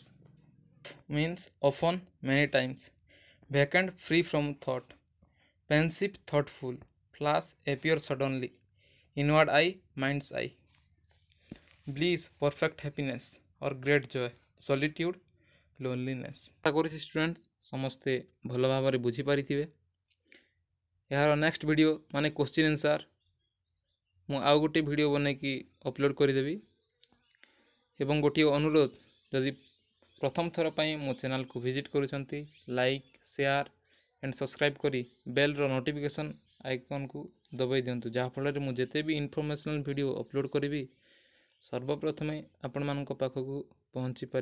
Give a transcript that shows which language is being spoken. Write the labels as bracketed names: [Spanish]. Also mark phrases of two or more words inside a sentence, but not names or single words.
[English] Means often, many times. Vacant, free from thought. Pensive, thoughtful. Flash, appear suddenly. Inward eye, mind's eye. Bliss, perfect happiness or great joy. Solitude, loneliness. [Odia] ଆଶା କରୁଛି ଷ୍ଟୁଡେଣ୍ଟ ସମସ୍ତେ ଭଲ ଭାବରେ ବୁଝିପାରିଥିବେ। ଏହାର [English] next video [Odia] ମାନେ [English] question answer [Odia] ମୁଁ ଆଉ ଗୋଟିଏ ଭିଡ଼ିଓ ବନେଇକି ଅପଲୋଡ଼ କରିଦେବି। ଏବଂ ଗୋଟିଏ ଅନୁରୋଧ, ଯଦି ପ୍ରଥମ ଥର ପାଇଁ ମୋ ଚ୍ୟାନେଲକୁ ଭିଜିଟ୍ କରୁଛନ୍ତି, [English] like, share and subscribe [Odia] କରି ବେଲ୍ର [English] notification icon [Odia] ଦବାଇ ଦିଅନ୍ତୁ, ଯାହାଫଳରେ ମୁଁ ଯେତେ ବି [English] informational video [Odia] ଅପଲୋଡ଼ କରିବି ସର୍ବପ୍ରଥମେ ଆପଣମାନଙ୍କ ପାଖକୁ ପହଞ୍ଚି ପାରିବ।